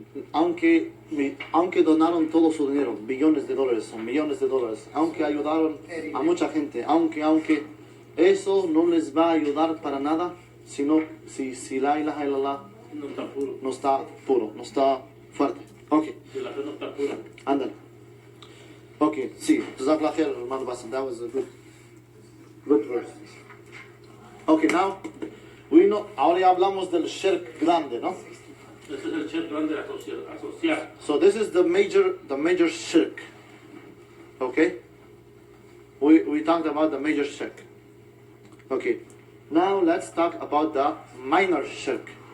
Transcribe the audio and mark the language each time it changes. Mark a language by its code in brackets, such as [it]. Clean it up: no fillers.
[es] Aunque donaron todo su dinero, billones de dólares o millones de dólares, aunque ayudaron a mucha gente, aunque eso no les va a ayudar para nada, sino si la ilaha illallah No está puro. no está puro, no está fuerte. Ok, Si la fe no está pura. ándale. [en] Ok, sí, Jazakallah khair, hermano Bassam, that was a good verse. [es] Ok, [en] now, [es] ahora ya hablamos del shirk grande, ¿no? Ese es el shirk grande, asociar. [en] So this is the major shirk. Okay? We talked about the major shirk. Okay. Now let's talk about the minor shirk.